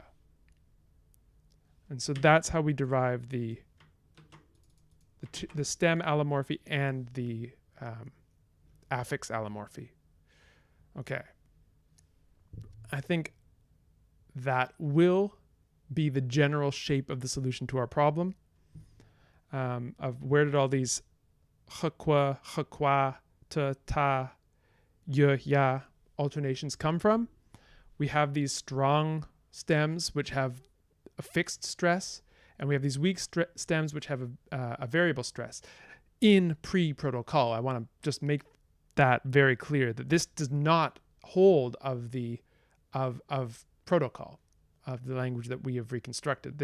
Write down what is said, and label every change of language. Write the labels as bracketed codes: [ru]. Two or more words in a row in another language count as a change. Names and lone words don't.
[en] And so that's how we derive the stem allomorphy and the affix allomorphy. Okay. I think that will be the general shape of the solution to our problem, of where did all these hkwa, hkwa, ta, ta, y, ya alternations come from. We have these strong stems which have a fixed stress, and we have these weak stems which have a variable stress. In pre-protocol, I want to just make that very clear that this does not hold of the of protocol, of the language that we have reconstructed.